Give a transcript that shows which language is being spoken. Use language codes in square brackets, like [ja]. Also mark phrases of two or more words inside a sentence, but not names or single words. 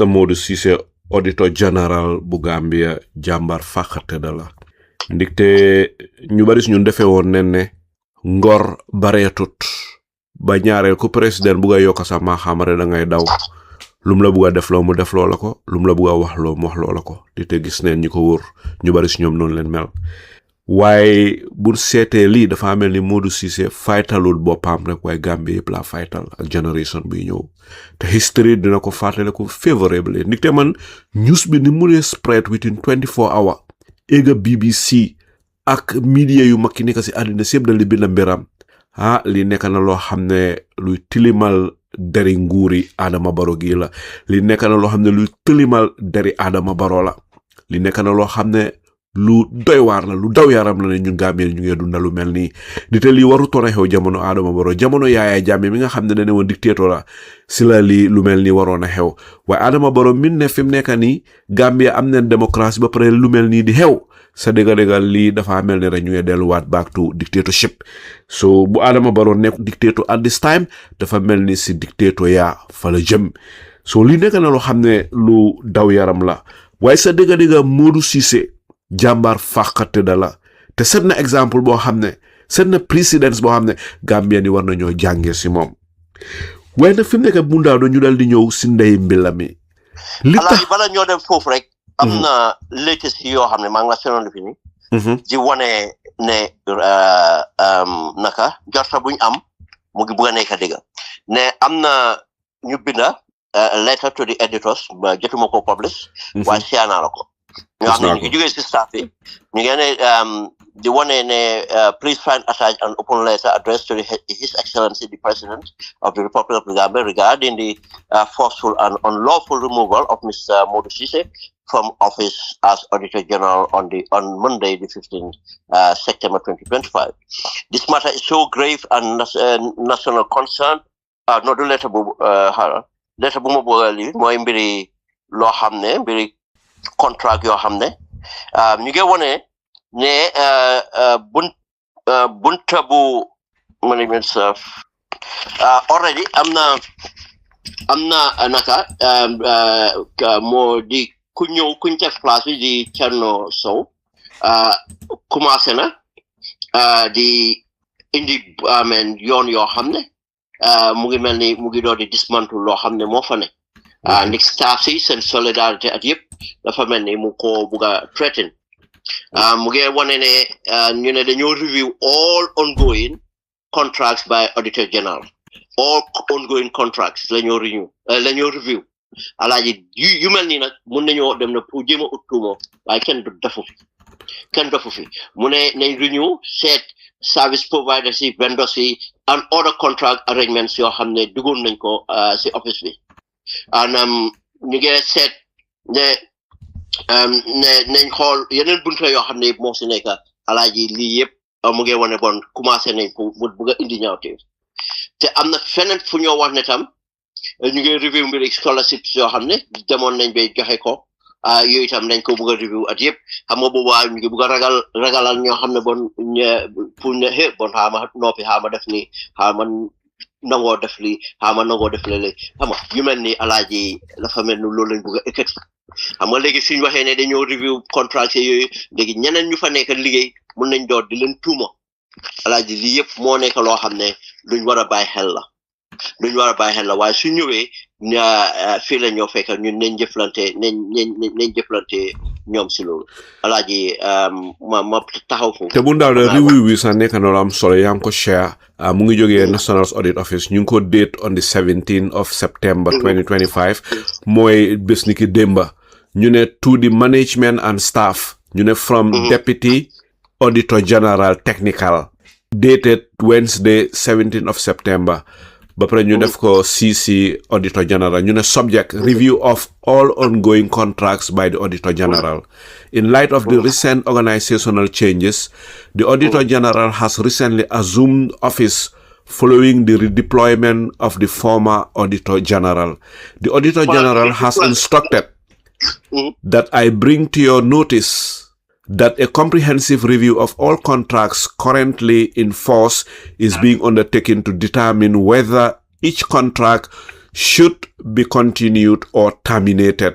[wo] Modou Ceesay [en] Auditor General [wo] bu Gambia jàmbar fàqate da la ndigte ñu bari ñun defee woon ne ngor bareetut ba ñaareel ku président bu nga yokk sa xamare da ngay daw lum la buga def lo mu def lo la ko lum la buga wax lo mu wax lo la ko te gis neen ñi ko wóor ñu bari ñoom noonu leen mel waaye bu seetee lii dafa mel ni Modou Ceesay faytalul boppam rek waaye Gambie yëpp la faytal ak generation buy ñëw te history dina ko fàttale ko favorably ndigte man news bi ni mu ne [en] spread within 24 hours [wo] ega BBC ak media yu makki nekk si àddina si yëpp dal di bind mbiram li nekk na loo xam ne luy tilimal deri nguuri Adama Barrow gi la li nekk na loo xam ne luy tilimal deri Adama Barrow la li nekk na loo xam ne lu doy waar la lu daw yaram la ne ñun Gambien ñu ngi dunda lu mel nii di te lii waru toon a xew jamono Adama Barrow jamono Yaya Jammeh mi nga xam ne dane woon dictateur la si la lii lu mel nii waroon a xew waaye Adama Barrow min ne fi mu nekk nii Gambia am neen démocratie ba pare lu mel nii di xew sa dëgga lii dafa mel ne rek ñu ngi delluwaat [en] back to dictatorship [wo] so bu Adama Barrow nekk [en] dictator at this time [wo] dafa mel ni si dictator yaa fa la jëm so lii nekk na loo xam ne lu daw yaram la waaye sa dëgga Modou Ceesay jàmbaar fàqate da la te set na exemple boo xam ne set na précédence boo xam ne Gambien yi war nañoo jàngee si moom waaye nag fi mu nekk Bun Dawda ñu dal di ñëw si ndey mbila mi li tax bala ñoo dem foofu rek am na latest yoo xam ne maa ngi la senoon fi ni di wane ne naka jorta buñ am mu ngi bugg a nekk dëgg ne am na ñu binda [en] letter to the editors [wo] ba jotuma ko publish waaye siyaanaa la ko ñu xam ne ñu ngi jógee si staff yi ñu ngi ne di wane ne [en] please find attached an open letter addressed to His Excellency the President of the Republic of the Gambia regarding the forceful and unlawful removal of Mr. Modou Ceesay from office as Auditor General on Monday, the 15th September 2025. This matter is so grave and national concern. No, the letter [wo] bu letter bu ma bëgg mooy mbiri loo xam ne mbiri contract yoo xam ne ñu ngi wone ne bunta bu [en] management staff already [wo] am na naka moo di ku ñëw kuñ def place bi di Thierno Sow commencé na di indi yoon yoo xam ne mu ngi mel ni mu ngi doon di dismantle loo xam ne moo fa ne ndik staff si seen solidarité at yëpp dafa mel ni mu ko bugg a threaten mu ngi wane ne ñu ne dañoo [en] review all ongoing contracts by Auditor General all ongoing contracts [wo] lañoo review alaaji yu mel nii nag mun nañoo dem na pour jéem a ut tuuma waaye kenn dofu fi mu ne nañ renew seet [en] service providers [wo] yi vendors yi [en] and other contract arrangements [wo] yoo xam ne duggoon nañ ko si office bi ñu ngi seet ne nañ xool yeneen bunta yoo xam ne moo si nekk alaaji lii yëpp mu ngi wane bon commencé nañ pour bugg a indi ñaawteef te am na feneen fu ñoo wax ne tam ñu ngi review mbiri scholarships yoo xam ne demoon nañ bay joxe ko yooyu itam nañ ko bugg a review at yëpp xam nga boobaa ñu ngi bugg a ragalal ñoo xam ne [fr] bon pour [wo] ne bon xaama noppi xaama def ni xaama nangoo def lii xaama nangoo def léeg-léeg xam nga yu mel ni alaaji dafa mel ni loolu lañ bugg a ekkati xam nga léegi suñu waxee ne dañoo [en] review contract [wo] yooyu léegi ñeneen ñu fa nekk liggéey mun nañ door di leen tuuma alaaji lii yëpp moo nekk loo xam ne luñ war a bàyyi xel la waaye su ñëwee fii la ñoo fekk ñun nañ jëflante ñoom si loolu alaaji ma taxaw foofu te Bun Dawda review wi sax nekk na lu am solo yaa ngi ko share mu ngi jógee National Audits Office ñu ngi ko [en] date on the 17th of September 2025 [wo] mooy bés ni ki démba ñu ne [en] to the management and staff [wo] ñu ne [en] from Deputy Auditor General Technical dated Wednesday 17th of September [wo] ba pare ñu def ko [en] CC Auditor General [wo] ñu ne [en] subject review of all ongoing contracts by the Auditor General. In light of the recent organizational changes, the Auditor General has recently assumed office following the redeployment of the former Auditor General. The Auditor General has instructed that I bring to your notice that a comprehensive review of all contracts currently in force is being undertaken to determine whether each contract should be continued or terminated.